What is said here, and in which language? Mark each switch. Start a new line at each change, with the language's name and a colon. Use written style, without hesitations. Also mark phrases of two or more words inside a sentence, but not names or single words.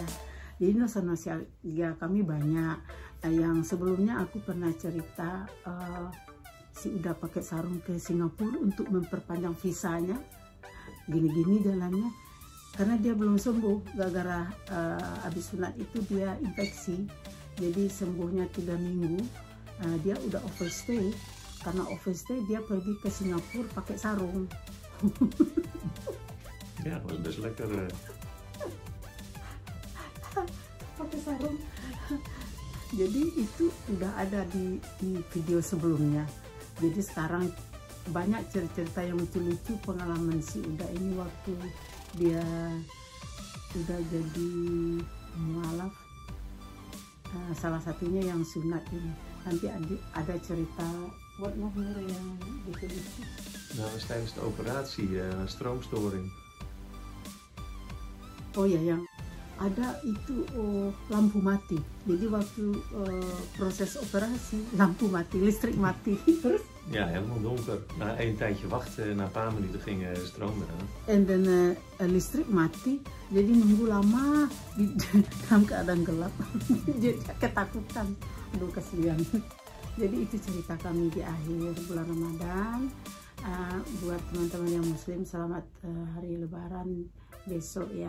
Indonesian: Jadi nostalgia kami banyak. Yang sebelumnya aku pernah cerita si Uda pakai sarung ke Singapura untuk memperpanjang visanya. Gini-gini jalannya. Karena dia belum sembuh, gara-gara habis sunat itu dia infeksi. Jadi sembuhnya 3 minggu, dia udah overstay. Karena overstay dia pergi ke Singapura pakai sarung.
Dutch: Ja, dat was best lekker.
Indonesian: Pakai sarung. Jadi itu udah ada di video sebelumnya. Jadi sekarang banyak cerita yang lucu-lucu pengalaman si Uda ini waktu dia udah jadi mualaf, salah satunya yang sunat ini. Nanti ada cerita
Dutch: wat nog meer
Indonesian: yang lucu-lucu.
Dutch: Nou, was tijdens de operatie stroomstoring.
Indonesian: Oh ya, yang ada itu lampu mati. Jadi waktu proses operasi lampu mati, listrik mati. Terus?
Dutch: Ja, helemaal donker. Na een tijdje wachten, na een paar minuten ging de stroom eraan.
Indonesian: En dan listrik mati, jadi nunggu lama dalam keadaan gelap. Jadi ketakutan, aduh kasihan. Jadi itu cerita kami di akhir bulan Ramadan. Buat teman-teman yang Muslim, selamat hari Lebaran besok ya.